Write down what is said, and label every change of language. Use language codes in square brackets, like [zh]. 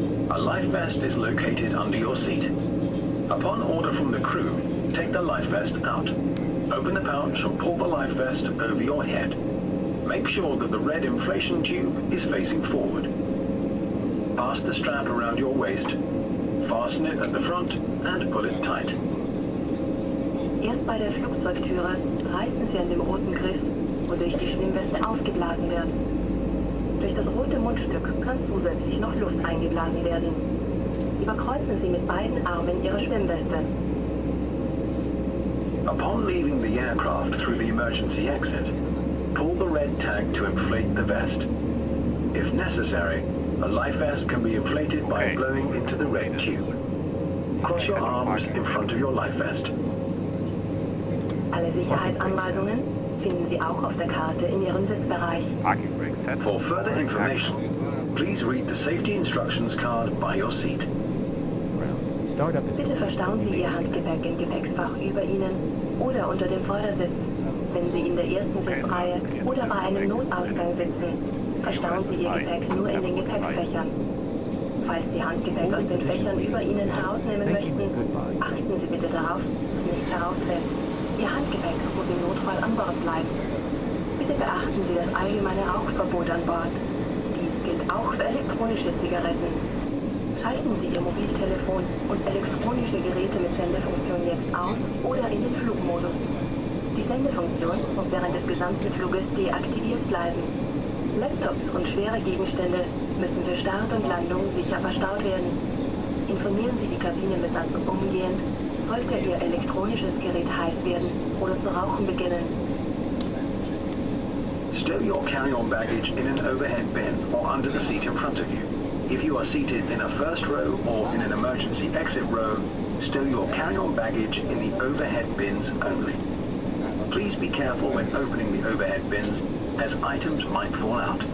[en] A life vest is located under your seat. Upon order from the crew, take the life vest out. Open the pouch and pull the life vest over your head. Make sure that the red inflation tube is facing forward. Pass the strap around your waist, fasten it at the front and pull it tight. [de] Erst bei der Flugzeugtüre reißen Sie an dem roten Griff, wodurch die Schwimmweste aufgeblasen wird. Durch das rote Mundstück kann zusätzlich noch Luft eingeblasen werden. Überkreuzen Sie mit beiden Armen Ihre Schwimmweste. [en] Upon leaving the aircraft through the emergency exit, pull the red tag to inflate the vest. If necessary, a life vest can be inflated by blowing into the red tube. Cross your arms in front of your life vest. [de] Alle Sicherheitsanweisungen finden Sie auch auf der Karte in Ihrem Sitzbereich. [en] For further information, please read the safety instructions card by your seat. [de] Bitte verstauen Sie Ihr Handgepäck im Gepäcksfach über Ihnen oder unter dem Vordersitz. Wenn Sie in der ersten Sitzreihe oder bei einem Notausgang sitzen, verstauen Sie Ihr Gepäck nur in den Gepäckfächern. Falls Sie Handgepäck aus den Fächern über Ihnen herausnehmen möchten, achten Sie bitte darauf, dass nichts herausfällt. Ihr Handgepäck muss im Notfall an Bord bleiben. Bitte beachten Sie das allgemeine Rauchverbot an Bord. Dies gilt auch für elektronische Zigaretten. Schalten Sie Ihr Mobiltelefon und elektronische Geräte mit Sendefunktion jetzt aus oder in den Flugmodus. Dies Sendefunktion muss während des gesamten Fluges deaktiviert bleiben. Laptops und schwere Gegenstände müssen für Start und Landung sicher verstaut werden. Informieren Sie die Kabinebesatzung umgehend, sollte Ihr elektronisches Gerät heiß werden oder zu rauchen beginnen. [en] Stow your carry-on baggage in an overhead bin or under the seat in front of you. If you are seated in a first row or in an emergency exit row, stow your carry-on baggage in the overhead bins only. Please be careful when opening the overhead bins, as items might fall out.